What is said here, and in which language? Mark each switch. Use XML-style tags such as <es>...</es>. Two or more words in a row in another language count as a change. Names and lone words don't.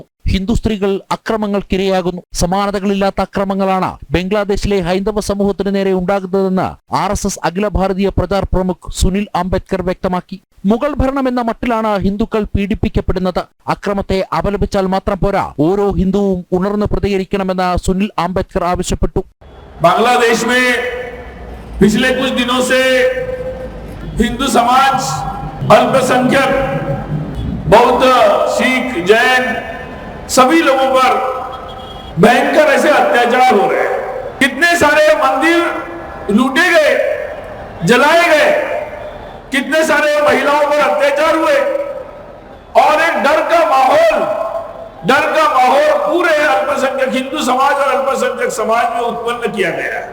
<ml>ഹിന്ദു സ്ത്രീകൾ അക്രമങ്ങൾക്കിരയാകുന്നു. സമാനതകളില്ലാത്ത അക്രമങ്ങളാണ് ബംഗ്ലാദേശിലെ ഹൈന്ദവ സമൂഹത്തിന് നേരെ ഉണ്ടാകുന്നതെന്ന് RSS അഖില ഭാരതീയ പ്രചാർ പ്രമുഖ് സുനിൽ ആംബേദ്കർ വ്യക്തമാക്കി. മുഗൾ ഭരണം എന്ന മട്ടിലാണ് ഹിന്ദുക്കൾ പീഡിപ്പിക്കപ്പെടുന്നത്. അക്രമത്തെ അപലപിച്ചാൽ മാത്രം പോരാ, ഓരോ ഹിന്ദുവും ഉണർന്ന് പ്രതികരിക്കണമെന്ന് സുനിൽ ആംബേദ്കർ ആവശ്യപ്പെട്ടു.</ml> <hi>बांग्लादेश में पिछले कुछ दिनों से हिंदू समाज, अल्पसंख्यक, बौद्ध, सिख, जैन सभी लोगों पर भयंकर ऐसे अत्याचार हो रहे हैं. कितने सारे मंदिर लूटे गए, जलाए गए, कितने सारे महिलाओं पर अत्याचार हुए और एक डर का माहौल पूरे अल्पसंख्यक हिंदू समाज और अल्पसंख्यक समाज में उत्पन्न किया गया है.</hi>